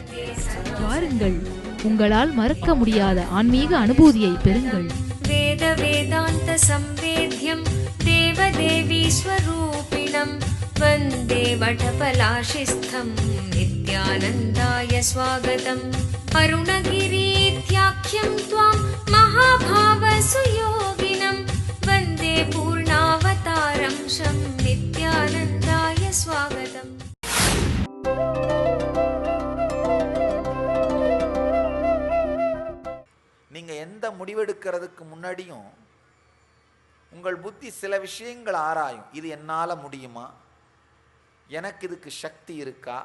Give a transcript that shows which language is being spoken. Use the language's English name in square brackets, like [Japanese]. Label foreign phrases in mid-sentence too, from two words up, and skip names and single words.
[Tamil] வாருங்கள், உங்களால் மறக்க முடியாத ஆன்மீக அனுபூதியை பெறுங்கள். [Sanskrit] वेद वेदान्त संवेद्यं देव देवी स्वरूपिणम् वन्दे वटपलाशिस्थं नित्यानन्दाय स्वागतम्. அருணகிரீத்யாख्यं त्वां महाभाव सुयोगिनं वन्दे पूर्णावतारं शं नित्यानन्दाय स्वागतम्. [Tamil] நீங்க எந்த முடிவெடுக்கிறதுக்கு முன்னாடியும் உங்கள் புத்தி சில விஷயங்கள் ஆராயும். இது என்னால் முடியுமா? எனக்கு இதுக்கு சக்தி இருக்கா?